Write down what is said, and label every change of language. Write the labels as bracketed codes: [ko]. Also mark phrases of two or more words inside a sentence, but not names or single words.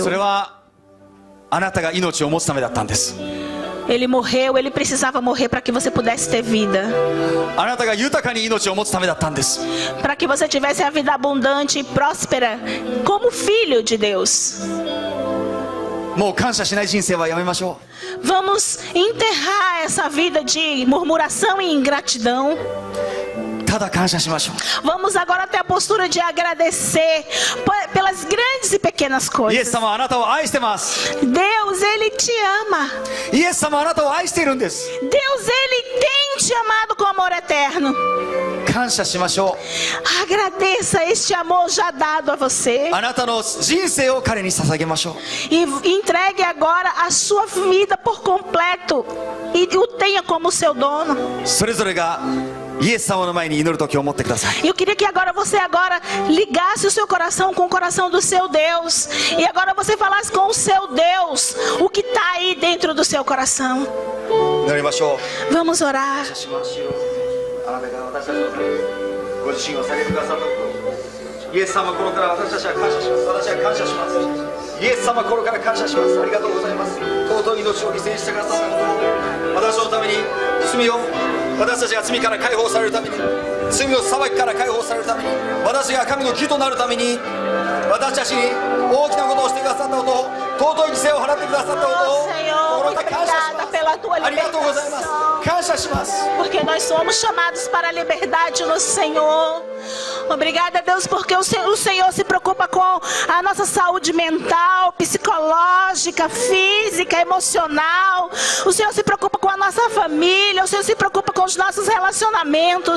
[ja] それはあなたが命を持つためだったんです。 [pt] Ele morreu, ele precisava morrer para que você pudesse ter vida. [ja] あなたが豊かに命を持つためだったんです。 [pt] Para que você tivesse a vida abundante e próspera como filho de Deus. [ja] もう感謝しない人生はやめましょう。 [pt] Vamos enterrar essa vida de murmuração e ingratidão. [ja] ただ感謝しましょう。 [pt] Vamos agora ter a postura de agradecer pelas grandes e pequenas [ja] イエス [pt] coisas. [ja] 様はあなたを愛してます。 [pt] Deus, ele te ama. [ja] イエス様はあなたを愛しているんです。 [pt] Deus, ele tem te amado com amor eterno. [ja] 感謝しましょう。 [pt] Agradeça este amor já dado a você. [ja] あなたの人生を彼に捧げましょう。 [pt] E entregue agora a sua vida por completo. E o tenha como seu dono. [ja] それぞれがイエス様の前に祈る時を思ってください。 [pt] Eu queria que você agora ligasse o seu coração com o coração do seu Deus. E agora você falasse com o seu Deus o que está aí dentro do seu coração. [ja] 祈りましょう。 [pt] Vamos orar. [ja] しましょう。あなたが私たちのためにご自身を下げてくださったこと、イエス様心から私たちは感謝します。私は感謝します。イエス様心から感謝します。ありがとうございます。尊い命を犠牲にしてくださったこと、私のために罪を、私たちが罪から解放されるために、罪の裁きから解放されるために、私が神の義となるために、私たちに大きなことをしてくださったこと、尊い犠牲を払ってくださったことを心から感謝します。ありがとうございます。感謝します。 [pt] Porque nós somos chamados para a liberdade no Senhor. Obrigada, Deus, porque o Senhor se preocupa com a nossa saúde mental, psicológica, física, emocional. O Senhor se preocupa com a nossa família. O Senhor se preocupa com os nossos relacionamentos.